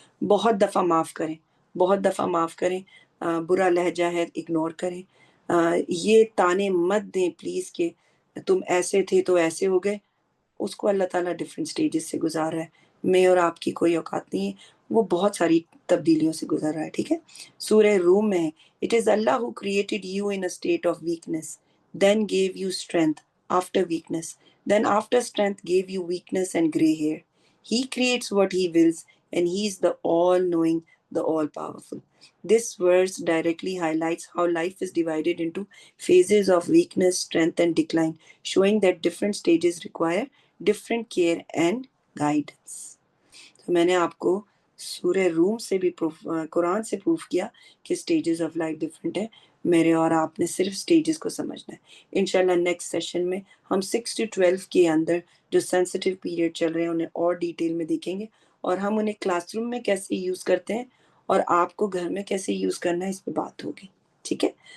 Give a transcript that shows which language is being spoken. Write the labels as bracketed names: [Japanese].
[Urdu] بہت دفعہ معاف کریں. بہت دفعہ معاف کریں. برا لہجہ ہے اگنور کریں. یہ تانے مت دیں پلیز کہ تم ایسے تھے تو ایسے ہو گئے. اس کو اللہ تعالیٰ ڈفرینٹ سٹیجز سے گزار رہا ہے. میں اور آپ کی کوئی اوقات نہیں ہے. وہ بہت ساری تبدیلیوں سے گزر رہا ہے. ٹھیک ہے. سورہ روم میں [English] It is Allah who created you in a state of weakness then gave you strength after weakness then after strength gave you weakness and gray hair. He creates what he wills and he is the all knowing, the all powerful. This verse directly highlights how life is divided into phases of weakness, strength and decline, showing that different stages require different care and guidance. [Urdu] تو میں نے آپ کو سورہ روم سے بھی قرآن سے proof کیا کہ سٹیجز آف لائف ڈفرینٹ ہے. میرے اور آپ نے صرف سٹیجز کو سمجھنا ہے. انشاءاللہ نیکسٹ سیشن میں ہم 6 to 12 کے اندر جو سینسٹیو پیریڈ چل رہے ہیں انہیں اور ڈیٹیل میں دیکھیں گے اور ہم انہیں کلاس روم میں کیسے یوز کرتے ہیں اور آپ کو گھر میں کیسے یوز کرنا ہے اس پہ بات ہوگی. ٹھیک ہے.